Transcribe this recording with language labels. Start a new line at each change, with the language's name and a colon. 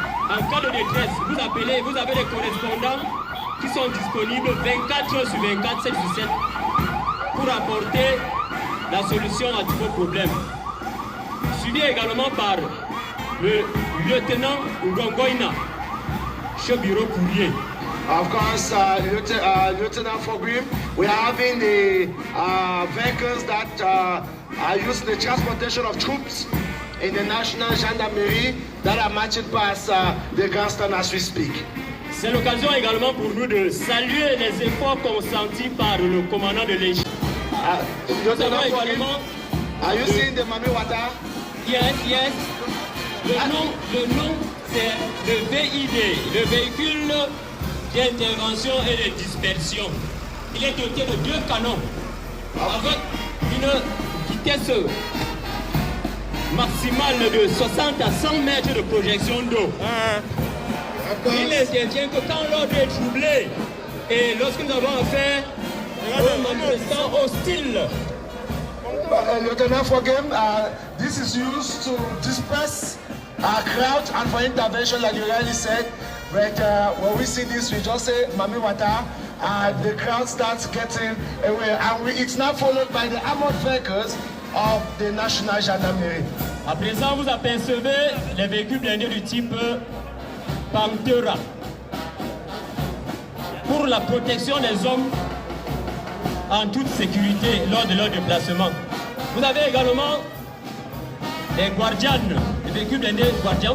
French: En cas de détresse, vous appelez, vous avez des correspondants qui sont disponibles 24 heures sur 24, 7 sur 7 pour apporter la solution à tous vos problèmes. Suivi également par le lieutenant Ngongoina, chef bureau courrier.
English: Of course, Lieutenant Fogrim, we are having the vehicles that are used in the transportation of troops in the National Gendarmerie that are marching past the Grandstand as we speak.
French: C'est l'occasion également pour nous de saluer les efforts consentis par le commandant de Légion.
English: Lieutenant Fogrim, are you seeing the Mami Wata? Yes, yes.
French: Le nom, c'est le VID, le véhicule d'intervention et de dispersion. Il est doté de 2 canons avec une vitesse maximale de 60 à 100 mètres de projection d'eau. Il n'intervient que quand l'ordre est troublé et lorsque nous avons affaire aux manifestants hostiles.
English: Lieutenant Fogem, this is used to disperse crowd and for intervention, like you rightly said. But when we see this, we just say Mami Wata, the crowd starts getting away. And it's now followed by the armored vehicles of the National Gendarmerie.
French: À présent, vous apercevez les véhicules blindés du type Pantera pour la protection des hommes en toute sécurité lors de leur déplacement. Vous avez également les Guardians, les véhicules blindés Guardians.